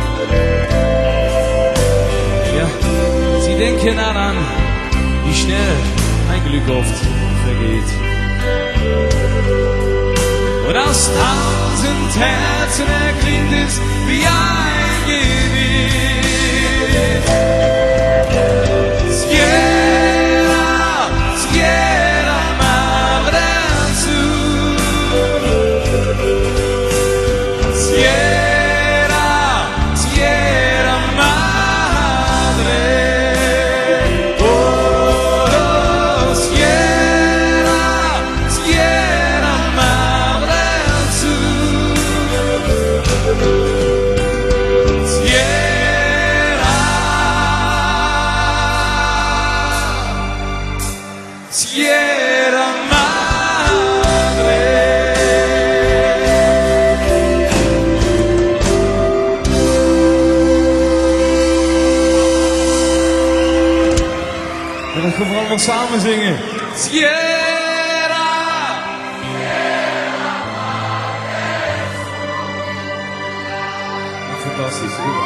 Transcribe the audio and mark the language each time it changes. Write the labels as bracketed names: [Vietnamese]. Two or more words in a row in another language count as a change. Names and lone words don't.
[German] Ja, sie denken daran, wie schnell ein Glück oft vergeht. Und aus 1000 Herzen erklingt es wie ein Gebet. Sierra, Sierra Madre Sur. Sierra, Sierra Madre. Oh, oh, Sierra, Sierra Madre Sur. Sierra, Sierra Madre. [Dutch] En dan gaan we allemaal samen zingen. Sierra, Fantastisch, super.